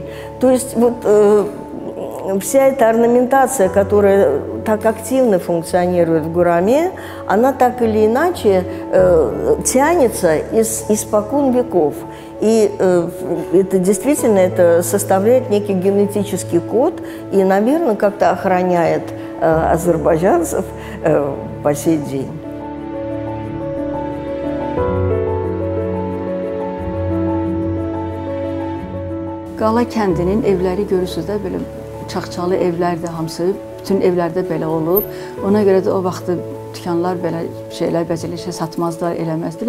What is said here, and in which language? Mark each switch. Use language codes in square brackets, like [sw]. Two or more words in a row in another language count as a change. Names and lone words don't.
[ru] То есть вот вся эта орнаментация, которая так активно функционирует в гураме, она так или иначе тянется испокон веков. И это действительно составляет некий генетический код и, наверное, как-то охраняет азербайджанцев по сей день. [az] Qala kəndinin evləri görürsünüz də, belə çaxçalı evlərdir hamısı, bütün evlərdə belə olub. Ona görə də o vaxtı dükanlar belə şeylər, bəzəli şey satmazlar, eləməzdilər.